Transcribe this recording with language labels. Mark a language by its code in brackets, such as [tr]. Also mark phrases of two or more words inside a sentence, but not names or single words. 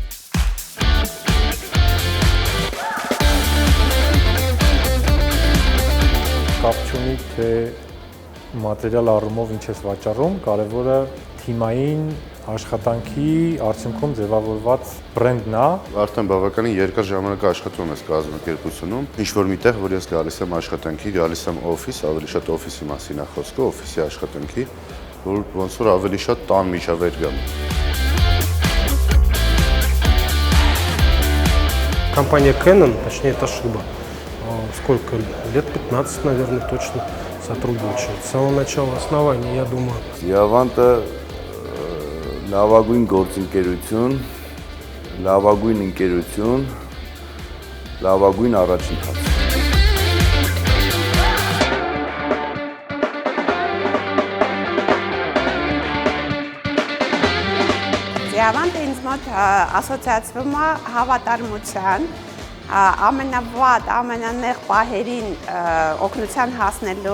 [hy] Կապ չունի, թե մատերիալ առումով ինչ ես վաճառում, կարևորը թիմային աշխատանքի արդյունքում ձևավորված բրենդն է։ Արդեն բավականին երկար ժամանակ աշխատում ես կազմակերպությունում, ինչ-որ միտեղ, որ ես գալիս եմ աշխատանքի, գալիս եմ օֆիս, ավելի շատ օֆիսի մասին է խոսքը, օֆիսի աշխատանքի, որ ոնց որ ավելի շատ տան միջավայր գամ։ [ru] Компания Canon, точнее Toshiba, сколько лет, 15, наверное, точно сотрудничает. С самого начала основания, я думаю. [hy] Ձիավանտը լավագույն գործընկերություն, լավագույն ընկերություն, լավագույն առաջընթաց։ Ձիավանտը ինձ մոտ ասոցիացվում է հավատարմության, ամենավատ, ամենանեղ պահերին օգնության հասնելու,